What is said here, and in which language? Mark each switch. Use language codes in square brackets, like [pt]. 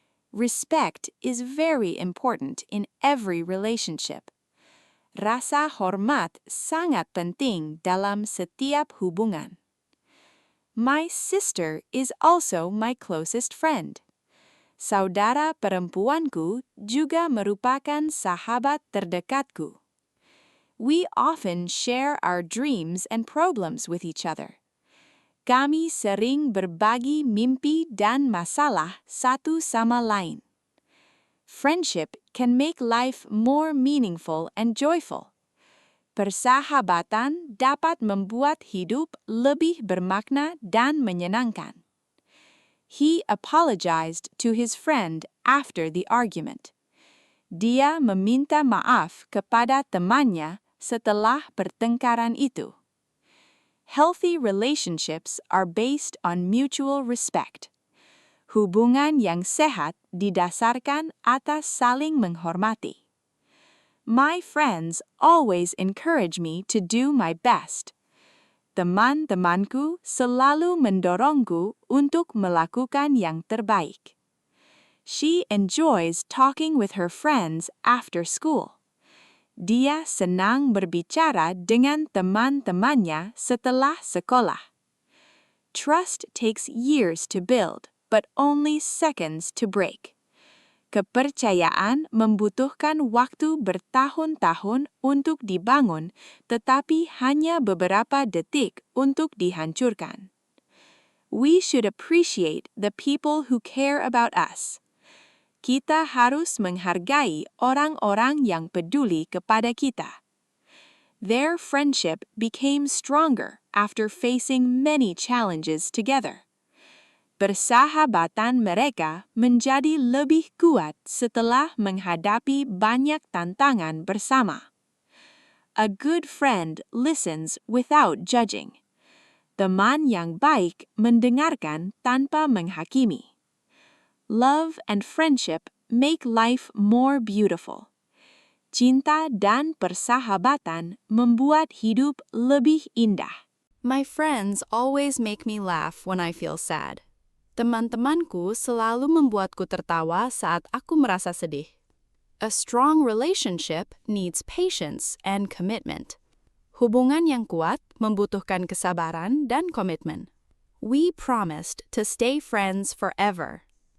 [en] Respect is very important in every relationship. [id] Rasa hormat sangat penting dalam setiap hubungan. [en] My sister is also my closest friend. [id] Saudara perempuanku juga merupakan sahabat terdekatku. [en] We often share our dreams and problems with each other. [id] Kami sering berbagi mimpi dan masalah satu sama lain. [en] Friendship can make life more meaningful and joyful. [id] Persahabatan dapat membuat hidup lebih bermakna dan menyenangkan. [en] He apologized to his friend after the argument. [id] Dia meminta maaf kepada temannya setelah pertengkaran itu. [en] Healthy relationships are based on mutual respect. [id] Hubungan yang sehat didasarkan atas saling menghormati. [en] My friends always encourage me to do my best. [id] Teman-temanku selalu mendorongku untuk melakukan yang terbaik. [en] She enjoys talking with her friends after school. [id] Dia senang berbicara dengan teman-temannya setelah sekolah. [en] Trust takes years to build, but only seconds to break. [id] Kepercayaan membutuhkan waktu bertahun-tahun untuk dibangun, tetapi hanya beberapa detik untuk dihancurkan. [en] We should appreciate the people who care about us. [id] Kita harus menghargai orang-orang yang peduli kepada kita. [en] Their friendship became stronger after facing many challenges together. [id] Persahabatan mereka menjadi lebih kuat setelah menghadapi banyak tantangan bersama. [en] A good friend listens without judging. [id] Teman yang baik mendengarkan tanpa menghakimi. [en] Love and friendship make life more beautiful. [id] Cinta dan persahabatan membuat hidup lebih indah. [en] My friends always make me laugh when I feel sad. [id] Teman-temanku selalu membuatku tertawa saat aku merasa sedih. [en] A strong relationship needs patience and commitment. [id] Hubungan yang kuat membutuhkan kesabaran dan komitmen. [en] We promised to stay friends forever.